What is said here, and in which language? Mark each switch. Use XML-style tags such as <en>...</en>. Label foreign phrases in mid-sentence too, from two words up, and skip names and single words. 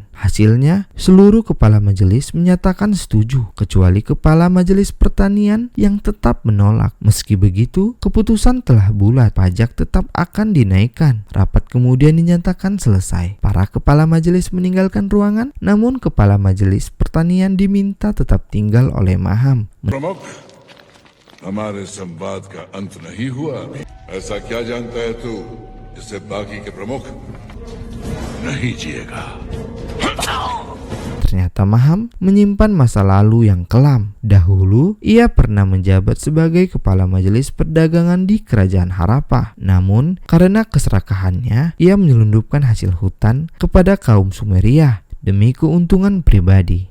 <id>Hasilnya, seluruh kepala majelis menyatakan setuju, kecuali Kepala Majelis Pertanian yang tetap menolak. Meski begitu, keputusan telah bulat, pajak tetap akan dinaikkan. Rapat kemudian dinyatakan selesai. Para kepala majelis meninggalkan ruangan, namun Kepala Majelis Pertanian diminta tetap tinggal oleh Maham.</id> <hi>प्रमुख हमारे संवाद का अंत नहीं हुआ अभी। ऐसा क्या जानता है तू जिससे बाकी के प्रमुख नहीं जिएगा?</hi> <id>Ternyata Maham menyimpan masa lalu yang kelam. Dahulu, ia pernah menjabat sebagai Kepala Majelis Perdagangan di Kerajaan Harappa. Namun, karena keserakahannya, ia menyelundupkan hasil hutan kepada kaum Sumeria demi keuntungan pribadi.</id>